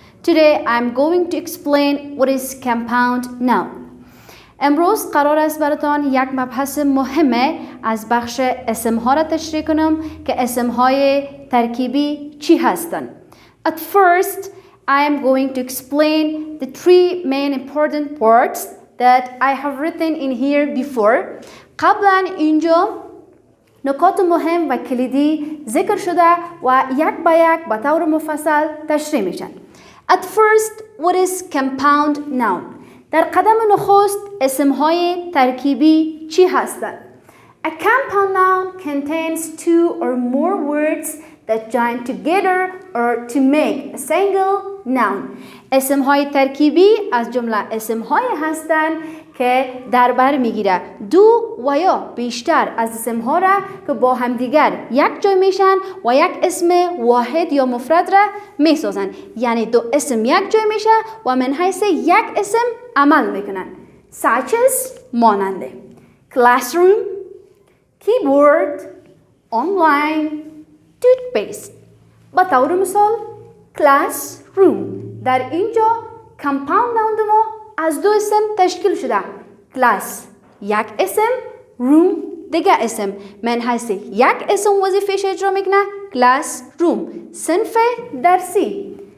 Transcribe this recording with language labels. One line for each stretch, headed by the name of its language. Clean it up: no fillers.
English: Today I'm going to explain what is compound noun.
Persian: امروز قرار است براتان یک مبحث مهمه از بخش اسمها را تشریح کنم که اسمهای ترکیبی چی هستند.
English: At first, I am going to explain the three main important words that I have written in here before.
Persian: قبلا اینجا نکات مهم و کلیدی ذکر شده و یک به یک به طور مفصل تشریح میشن.
English: At first, what is compound noun?
Persian: در قدم نخست اسمهای ترکیبی چی هستند؟
English: A compound noun contains two or more words that join together or to make a single noun.
Persian: اسمهای ترکیبی از جمله اسمهایی هستند که در بر میگیره دو و یا بیشتر از اسمها را که با همدیگر یک جای میشن و یک اسم واحد یا مفرد را میسازن. یعنی دو اسم یک جای میشه و من حیث یک اسم عمل میکنن.
English: Such as
Persian: ماننده
English: classroom, keyboard, online, toothpaste.
Persian: با طور مثال classroom در اینجا compound noun ما از دو اسم تشکیل شده. class یک اسم، room دیگه اسم. من حیث یک اسم وظیفه‌اش اجرا میکنه classroom صنف درسی.